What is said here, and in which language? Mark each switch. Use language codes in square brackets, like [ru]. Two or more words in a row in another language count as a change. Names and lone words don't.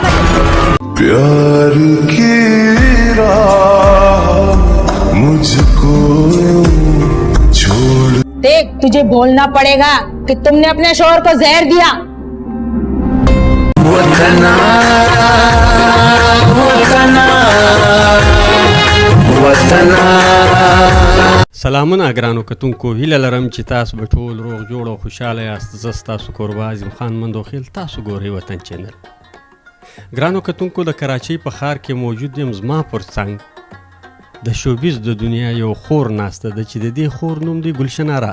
[ur] پیار کی راہ مجھ کو چھوڑ. دیکھ، تجھے بولنا پڑے گا کہ تم نے اپنے شوہر کو زہر دیا. [ps] وطنه وطنه وطنه. سلامونه ګرانو کتونکو، هیله لرم چې تاسو به ټول روغ جوړ او خوشحاله یاست. زه ستاسو کوربه اعظم خان مندوخیل، تاسو ګورئ وطن چینل. ګرانو کتونکو، د کراچۍ په ښار کې موجود یم. زما پر څنګ د شوبیز د دنیا یو خور ناسته ده چې د دې خور نوم دی ګلشن آرا.